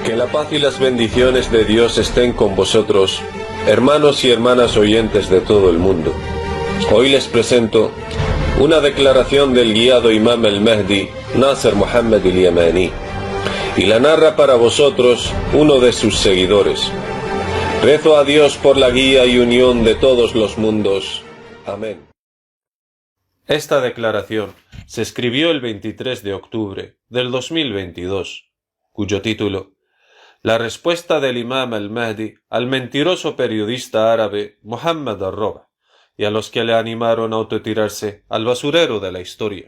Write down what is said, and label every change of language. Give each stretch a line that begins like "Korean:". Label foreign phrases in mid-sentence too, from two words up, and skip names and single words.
Spanish: paz y las bendiciones de Dios estén con vosotros, hermanos y hermanas oyentes de todo el mundo. Hoy les presento una declaración del guiado Imam al-Mahdi, Nasser Muhammad al-Yamani, y la narra para vosotros uno de sus seguidores. Rezo a Dios por la guía y unión de todos los mundos. Amén. Esta declaración se escribió el 23 de octubre del 2022, cuyo título: La respuesta del Imam al-Mahdi al mentiroso periodista árabe Muhammad al-Roba y a los que le animaron a autotirarse al basurero de la historia.